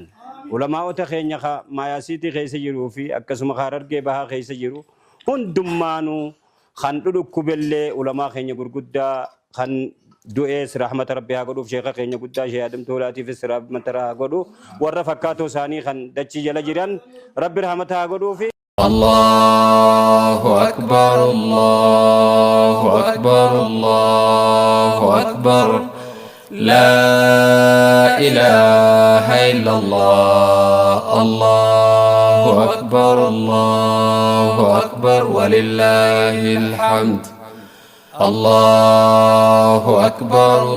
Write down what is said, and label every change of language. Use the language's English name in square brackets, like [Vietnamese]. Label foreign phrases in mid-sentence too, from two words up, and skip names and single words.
[Oromo] Ulamaa'ota keenya maayaasiitii keessa jiruu fi akkasuma Harargee bahaa keessa jiru hundummaanuu kan dhudhukkubellee ulamaa keenya gurguddaa kan du'ees rahmata rabbi haa godhuuf sheeka keenya guddaa shee Adam Tuulaatiifis rahmata haa godhu warra fakkaatoo isaanii kan dachii jala jiran rabbi rahmata haa godhuufi. [Arabic] الله أكبر الله أكبر الله أكبر لا إله إلا الله الله أكبر الله أكبر ولله الحمد الله أكبر.